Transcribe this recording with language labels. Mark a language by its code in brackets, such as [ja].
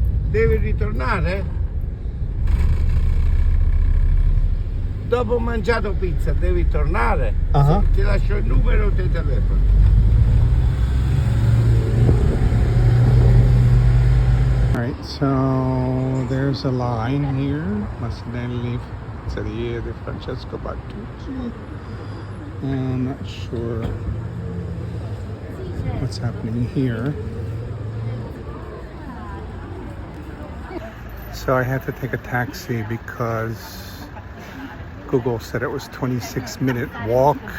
[it] Devi ritornare? Dopo mangiato pizza devi tornare? Uh-huh. Ti lascio il numero del telefono. [en] Alright, so there's a line here. [it] Masnelli Pizzeria di Francesco Battucci. [en] I'm not sure what's happening here. So I had to take a taxi because Google said it was 26-minute walk.